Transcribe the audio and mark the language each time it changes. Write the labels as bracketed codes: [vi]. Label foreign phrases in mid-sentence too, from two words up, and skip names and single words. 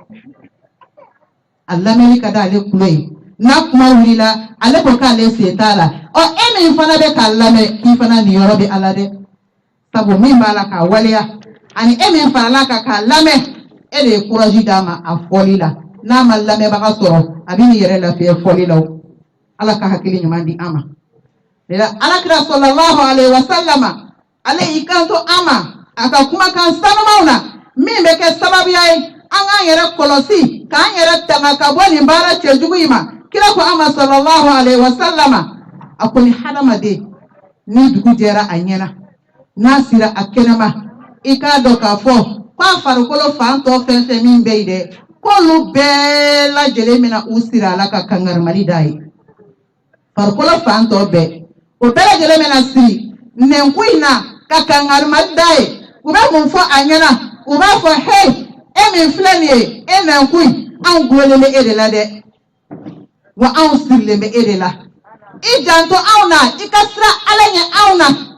[bm] a lamɛnni ka d'ale kulo ye n'a kuma wulila ale ko k'ale sen t'a la e min fana bɛ k'a lamɛn k'i fana niyɔrɔ bɛ ala dɛ sabu min b'a la k'a waleya ani e min farala kan k'a lamɛn e de ye kuraji d'a ma a fɔli la n'a ma lamɛnbaga sɔrɔ a bɛ n'i yɛrɛ lafiya fɔli la o ala ka hakili ɲuman di an ma alakira [ar] صلى الله عليه وسلم [bm] ale y'i kanto an ma a ka kumakan sanumanw na min bɛ kɛ sababuya ye an k'an yɛrɛ kɔlɔsi k'an yɛrɛ tanga ka bɔ nin baara cɛjugu in ma kira ko an ma [ar] صلى الله عليه وسلم [bm] a ko ni hadamaden ni dugu jɛra a ɲɛna n'a sira a kɛnɛma i k'a dɔn k'a fɔ k'a farikolo fan tɔ fɛn fɛn min bɛ yen dɛ k'olu bɛɛ lajɛlen bɛna u sira a la ka kangarimali d'a ye farikolo fan tɔ bɛɛ o bɛɛ lajɛlen bɛna siri nɛnku in na ka kangarimali d'a ye u bɛ mun fɔ a ɲɛna u b'a fɔ hey e min filɛ nin ye e nɛnku in anw gulonlen bɛ e de la dɛ wa anw sirilen bɛ e de la i janto anw na i ka sira ala ɲɛ anw na